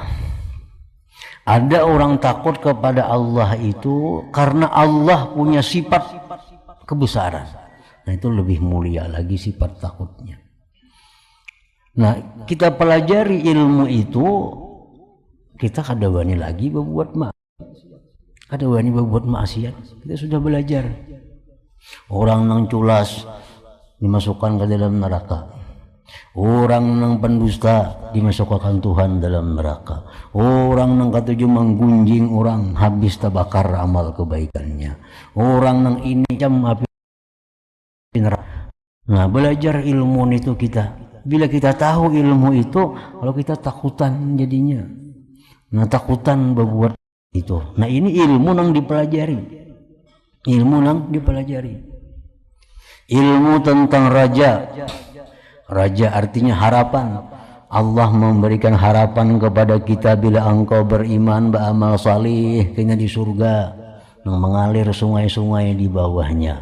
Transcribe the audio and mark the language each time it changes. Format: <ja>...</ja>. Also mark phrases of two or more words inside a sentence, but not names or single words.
<bjn>Ada orang takut kepada Allah itu karena Allah punya sifat kebesaran. Nah, itu lebih mulia lagi sifat takutnya. Nah, kita pelajari ilmu itu, kita kada wani lagi berbuat ada wani berbuat maksiat. Kita sudah belajar. Orang nang culas dimasukkan ke dalam neraka. Orang nang pendusta dimasukkan Tuhan dalam neraka. Orang nang ketujuh menggunjing orang habis terbakar amal kebaikannya. Orang nang ini jam api neraka. Nah, belajar ilmu itu kita. Bila kita tahu ilmu itu, kalau kita takutan jadinya. Nah, takutan berbuat itu. Nah, ini ilmu yang dipelajari. Ilmu yang dipelajari. Ilmu tentang raja. Raja artinya harapan. Allah memberikan harapan kepada kita bila engkau beriman beramal salih, kena di surga yang mengalir sungai-sungai di bawahnya.</bjn>